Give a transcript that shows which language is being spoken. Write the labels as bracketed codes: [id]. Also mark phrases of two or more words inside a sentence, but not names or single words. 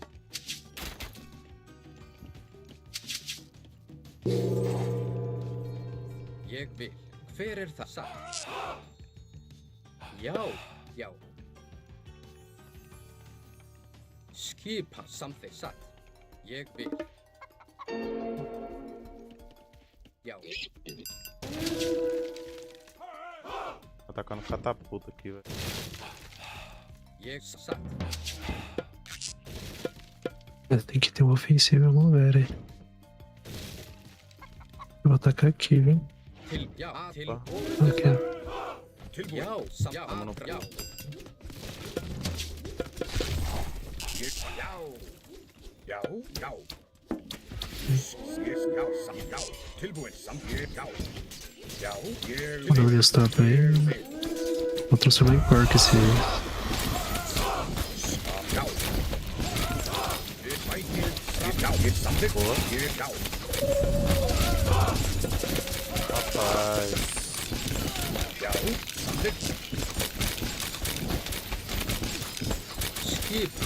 [is] Ég vil. Hver er það? Satt. Já, já. Skipan samþykkt. Satt. Ég vil. Já. [pt] Tá atacando catapulta aqui, velho. Ég satt. Tem que ter uma ofensiva, vamos ver aí. Eu vou atacar aqui, viu? [is] Til, já, til. Ok. Tilbúin. Já, já, já. Ég, já. Já, já. Ég, já, já. Tilbúin, ég, já. Já, ég [pt] Vou dar uma stop aí. Vou transformar em porco esse. [is] Já. Ég bæti. Ég, já, ég samþykkt. Ég, já. [pt] Rapaz. [is] Já, samþykkt. Skip.